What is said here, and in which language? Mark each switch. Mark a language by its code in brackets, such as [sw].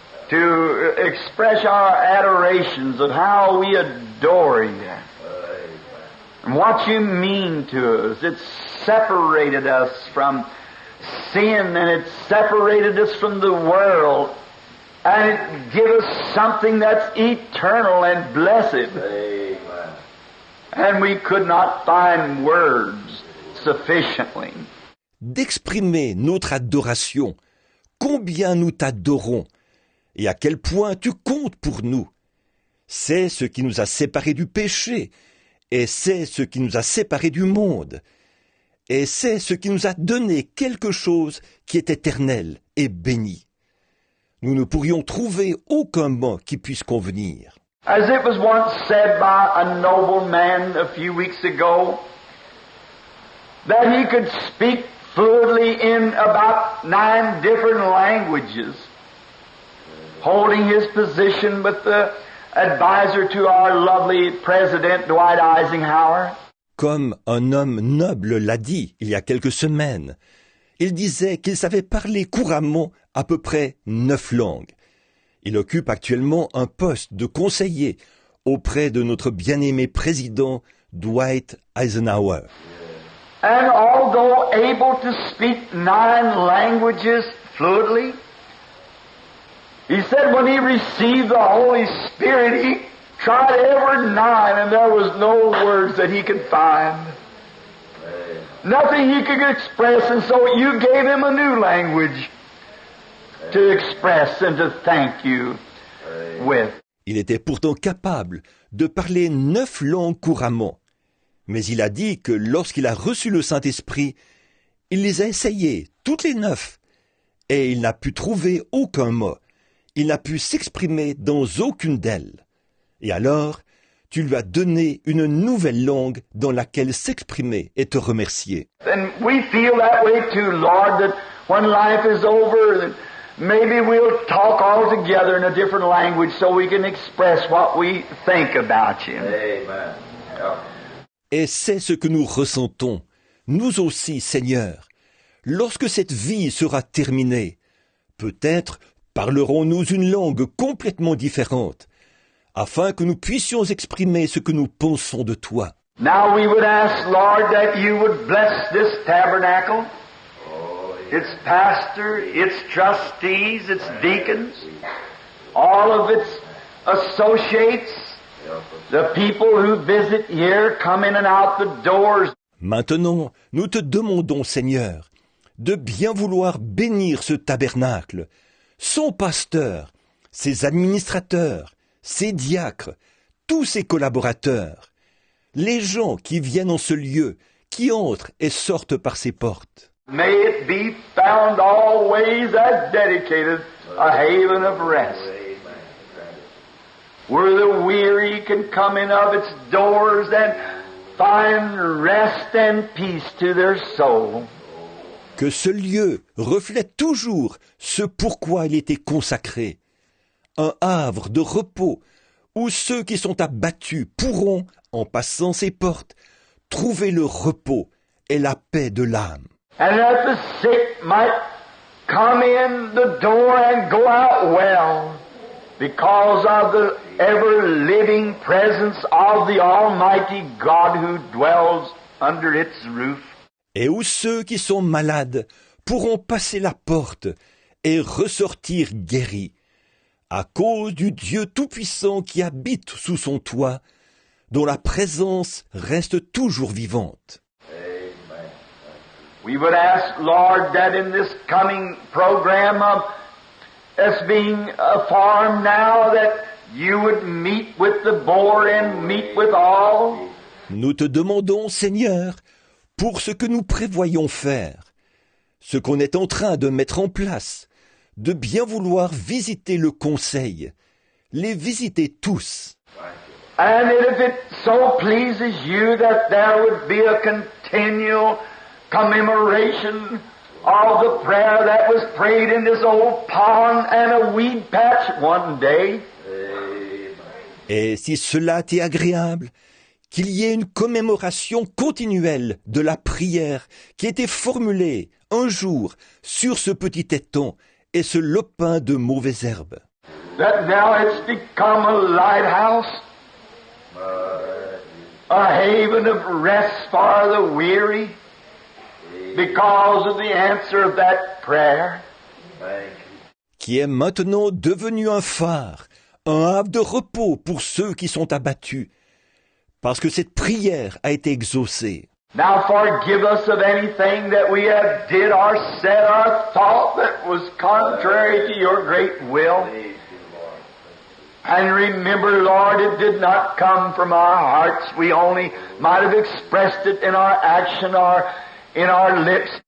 [en] To express our adorations of how we adore you and what you mean to us. It's separated us from sin and it's separated us from the world and it gives us something that's eternal and blessed. And we could not find words sufficiently. [fr] D'exprimer notre adoration, combien nous t'adorons, et à quel point tu comptes pour nous. C'est ce qui nous a séparés du péché, et c'est ce qui nous a séparés du monde, et c'est ce qui nous a donné quelque chose qui est éternel et béni. Nous ne pourrions trouver aucun mot qui puisse convenir. [en] As it was once said by a noble man a few weeks ago, that he could speak fluently in about 9 different languages, holding his position with the advisor to our lovely President Dwight Eisenhower. [fr] Comme un homme noble l'a dit il y a quelques semaines, il disait qu'il savait parler couramment à peu près 9 langues. Il occupe actuellement un poste de conseiller auprès de notre bien-aimé président Dwight Eisenhower. [en] And although able to speak 9 languages fluently, he said when he received the Holy Spirit, he tried every 9 and there was no words that he could find. Nothing he could express, and so you gave him a new language to express and to thank you with. [fr] Il était pourtant capable de parler 9 langues couramment. Mais il a dit que lorsqu'il a reçu le Saint-Esprit, il les a essayées, toutes les 9, et il n'a pu trouver aucun mot. Il n'a pu s'exprimer dans aucune d'elles. Et alors, tu lui as donné une nouvelle langue dans laquelle s'exprimer et te remercier. [en] And we feel that way too, Lord, that when life is over, that maybe we'll talk all together in a different language so we can express what we think about you. Amen. [fr] Et c'est ce que nous ressentons, nous aussi, Seigneur. Lorsque cette vie sera terminée, peut-être parlerons-nous une langue complètement différente, afin que nous puissions exprimer ce que nous pensons de toi. [en] Now we would ask, Lord, that you would bless this tabernacle, its pastor, its trustees, its deacons, all of its associates, the people who visit here, come in and out the doors. [fr] Maintenant, nous te demandons, Seigneur, de bien vouloir bénir ce tabernacle, son pasteur, ses administrateurs, ses diacres, tous ses collaborateurs, les gens qui viennent en ce lieu, qui entrent et sortent par ses portes. [en] May it be found always as dedicated a haven of rest, where the weary can come in of its doors and find rest and peace to their soul. [fr] Que ce lieu reflète toujours ce pourquoi il était consacré, un havre de repos où ceux qui sont abattus pourront, en passant ses portes, trouver le repos et la paix de l'âme. [en] And that the sick might come in the door and go out well, because of the ever-living presence of the Almighty God who dwells under its roof. [fr] Et où ceux qui sont malades pourront passer la porte et ressortir guéris, à cause du Dieu Tout-Puissant qui habite sous son toit, dont la présence reste toujours vivante. [en] We would ask, Lord, that in this coming program of us being a farm now, that you would meet with the board and meet with all. [fr] Nous te demandons, Seigneur, pour ce que nous prévoyons faire, ce qu'on est en train de mettre en place, de bien vouloir visiter le conseil, les visiter tous. [en] And if it so pleases you that there would be a continual commemoration of the prayer that was prayed in this old pond and a weed patch one day. [fr] Et si cela t'est agréable, qu'il y ait une commémoration continuelle de la prière qui était formulée un jour sur ce petit étang et ce lopin de mauvaises herbes. [en] That now it's become a lighthouse, a haven of rest for the weary, because of the answer of that prayer. [fr] Qui est maintenant devenu un phare, un havre de repos pour ceux qui sont abattus, parce que cette prière a été exaucée. [en] Now forgive us of anything that we have did or said or thought that was contrary to your great will. And remember, Lord, it did not come from our hearts. We only might have expressed it in our action or in our lips.